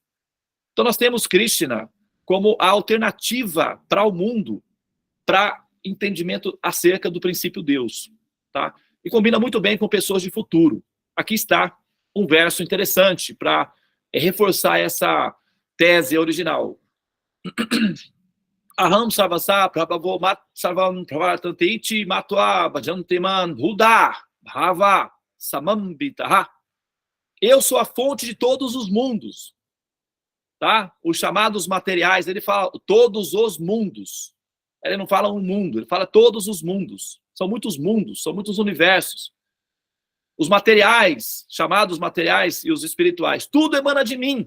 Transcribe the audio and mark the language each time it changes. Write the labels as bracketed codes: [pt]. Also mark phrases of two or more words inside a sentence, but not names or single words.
[pt] Então nós temos Krishna como a alternativa para o mundo, para entendimento acerca do princípio Deus, tá? E combina muito bem com pessoas de futuro. Aqui está um verso interessante para reforçar essa tese original. [sa] Aham sarvasa prabhavo mat sarvam pravartantiti matva bhajanteman buddha bhava samambitaha. [pt] Eu sou a fonte de todos os mundos, tá? Os chamados materiais, ele fala todos os mundos. Ele não fala um mundo, ele fala todos os mundos. São muitos universos. Os materiais, chamados materiais e os espirituais, tudo emana de mim.